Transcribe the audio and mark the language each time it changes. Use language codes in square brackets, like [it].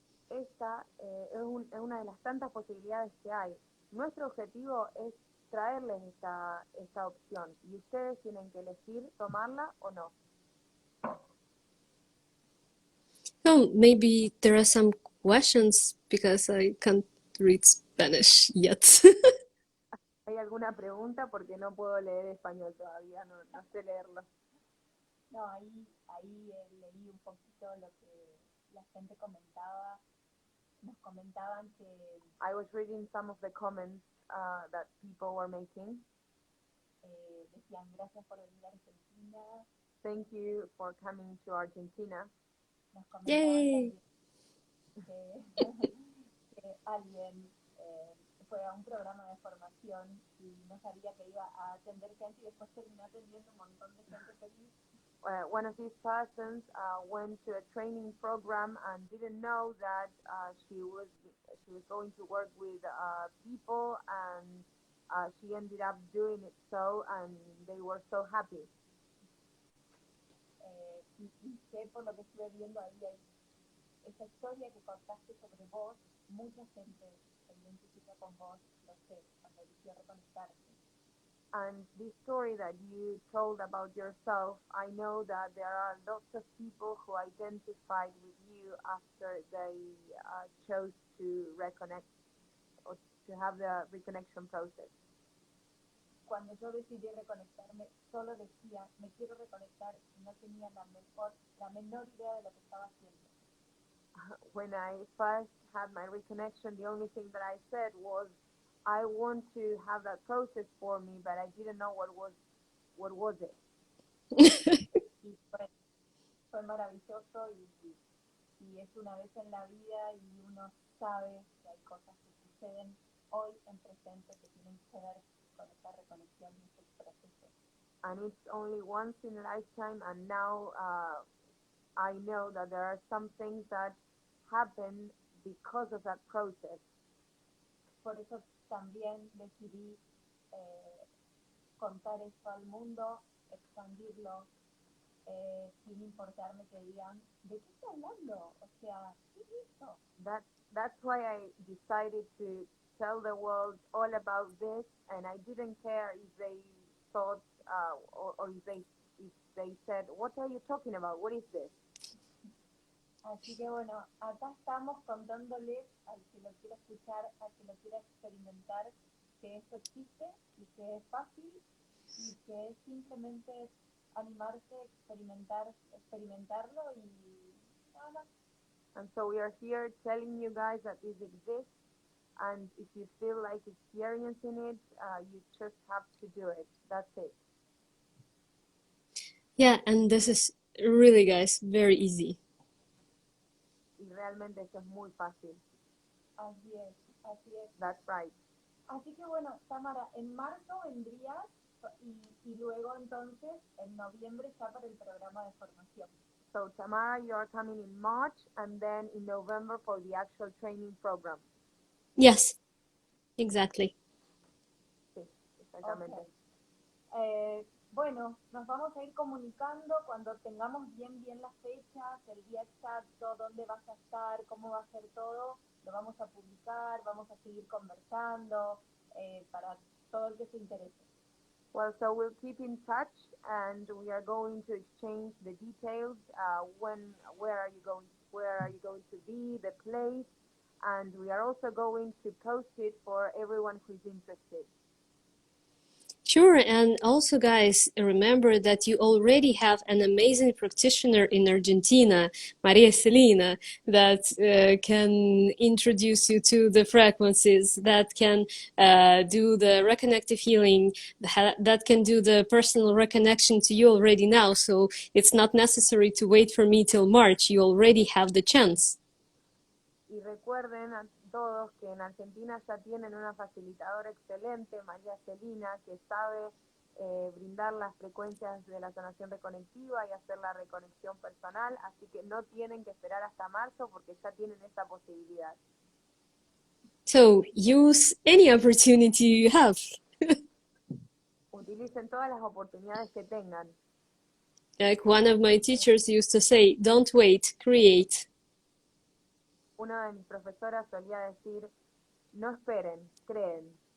[es] Esta es una de las tantas posibilidades que hay. Nuestro objetivo es traerles esta opción y ustedes tienen que elegir tomarla o no. [en] So maybe there are some questions because I can't read Spanish yet. [es] ¿Hay alguna pregunta? Porque no puedo leer español todavía, no sé leerlo. No, ahí leí un poquito lo que la gente comentaba. Nos comentaban que [en] I was reading some of the comments that people were making. [es] decían gracias por venir a Argentina. [en] Thank you for coming to Argentina. [es] Nos comentaban [en] Yay! [es] que alguien fue a un programa de formación y no sabía que iba a atender gente y después terminó atendiendo un montón de gente feliz. [en] One of these persons went to a training program and didn't know that she was going to work with people, and she ended up doing it so, and they were so happy. [es] Y sé por lo que estuve viendo ahí, esa historia que contaste sobre vos, mucha gente se identifica con vos, lo sé, cuando eligió reconectarse. [en] And this story that you told about yourself, I know that there are lots of people who identified with you after they chose to reconnect or to have the reconnection process. [es] Cuando yo decidí reconectarme, solo decía, me quiero reconectar, y no tenía la menor idea de lo que estaba haciendo. [en] When I first had my reconnection, the only thing that I said was, I want to have that process for me, but I didn't know what was it. [es] Y fue maravilloso y es una vez en la vida y uno sabe que hay cosas que suceden hoy en presente que tienen que ver con esa reconexión y ese proceso. [en] And it's only once in a lifetime, and now I know that there are some things that happen because of that process. [es] Por eso también decidí contar esto al mundo, expandirlo, sin importarme que digan, ¿de qué está hablando? O sea, ¿qué es esto? [en] That's why I decided to tell the world all about this, and I didn't care if they thought or if they if they said, what are you talking about? What is this? [es] Así que bueno, acá estamos contándoles al que lo quiera escuchar, al que lo quiera experimentar, que esto existe y que es fácil y que es simplemente animarse, experimentarlo y nada más. [en] And so we are here telling you guys that this exists, and if you feel like experiencing it, you just have to do it. That's it. Yeah, and this is really, guys, very easy. [es] Y realmente eso es muy fácil. Así es, así es. [en] That's right. [es] Así que bueno, Tamara, en marzo vendrías y luego entonces en noviembre ya para el programa de formación. [en] So Tamara, you are coming in March, and then in November for the actual training program. Yes, exactly. [es] Sí, exactamente. [en] Okay. [es] Bueno, nos vamos a ir comunicando cuando tengamos bien las fechas, el día exacto, dónde vas a estar, cómo va a ser todo, lo vamos a publicar, vamos a seguir conversando para todo el que se interese. [en] Well, so we'll keep in touch, and we are going to exchange the details. Where are you going to be, the place, and we are also going to post it for everyone who's interested. Sure, and also, guys, remember that you already have an amazing practitioner in Argentina, Maria Celina, that can introduce you to the frequencies, that can do the reconnective healing, that can do the personal reconnection to you already now. So it's not necessary to wait for me till March. You already have the chance. [es] Y recuerden a todos que en Argentina ya tienen una facilitadora excelente, María Celina, que sabe brindar las frecuencias de la sanación reconectiva y hacer la reconexión personal, así que no tienen que esperar hasta marzo porque ya tienen esta posibilidad. [en] So use any opportunity you have. [es] Utilicen todas las oportunidades que tengan. [en] Like one of my teachers used to say, don't wait, create. [es] Una de mis profesoras solía decir, no esperen, creen.